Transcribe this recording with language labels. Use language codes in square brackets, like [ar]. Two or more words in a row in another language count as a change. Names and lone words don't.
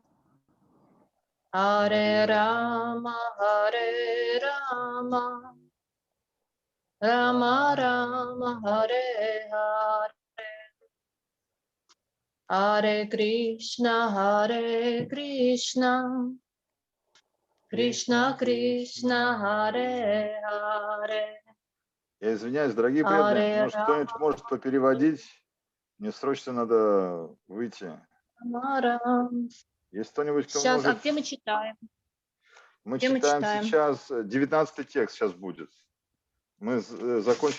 [ru] Hare Rama, Rama Rama, Hare Hare, Hare Krishna, Krishna Krishna, Hare Hare, Я извиняюсь, дорогие преданные, Hare может, кто-нибудь может попереводить? Мне срочно надо выйти. Rama. Есть кто-нибудь, кто Сейчас, может? а где мы читаем? Мы где мы читаем читаем? сейчас 19 текст сейчас будет. Мы закончили